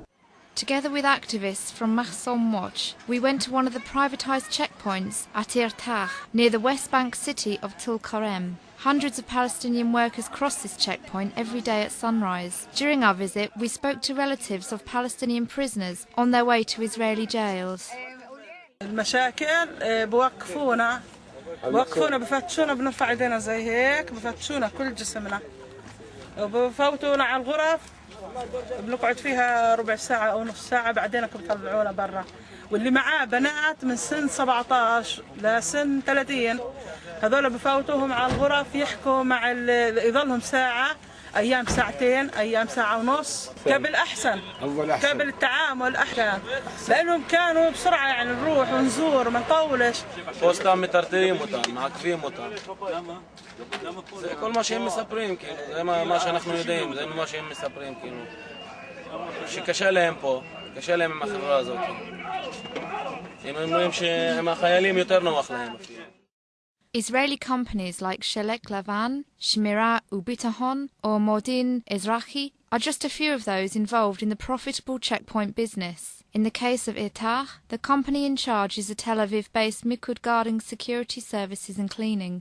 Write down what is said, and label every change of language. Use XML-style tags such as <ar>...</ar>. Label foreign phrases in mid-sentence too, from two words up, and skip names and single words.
<en>Together with activists from Mahsom Watch, we went to one of the privatised checkpoints at Irtah, near the West Bank city of Tulkarem. Hundreds of Palestinian workers cross this checkpoint every day at sunrise. During our visit, we spoke to relatives of Palestinian prisoners on their way to Israeli jails.</en> <ar>المشاكل بوقفونا بفتشونا بنرفع ايدينا زي هيك بفتشونا كل جسمنا وبفوتونا على الغرف بنقعد فيها ربع ساعة أو نص ساعة بعدين بيطلعونا برا، واللي معاه بنات من سن 17 لسن 30 هذول بفوتوهم على الغرف يحكوا مع يظلهم ساعة، أيام ساعتين، أيام ساعة ونص. قبل أحسن، قبل التعامل أحسن، لأنهم كانوا بسرعة يعني نروح ونزور ما نطولش. وسطا مترترين</ar> <he>אותם, מעכבים אותם. זה כל מה שהם מספרים, כאילו, זה מה שאנחנו יודעים, זה מה שהם מספרים, כאילו. שקשה להם פה, קשה להם עם החברה הזאת. הם אומרים שהם החיילים יותר נוח להם.</he> <en>Israeli companies like Shelek Lavan, Shmira Ubitahon or Modin Ezrahi are just a few of those involved in the profitable checkpoint business. In the case of Irtah, the company in charge is a Tel Aviv-based Mikud guarding security services and cleaning.</en>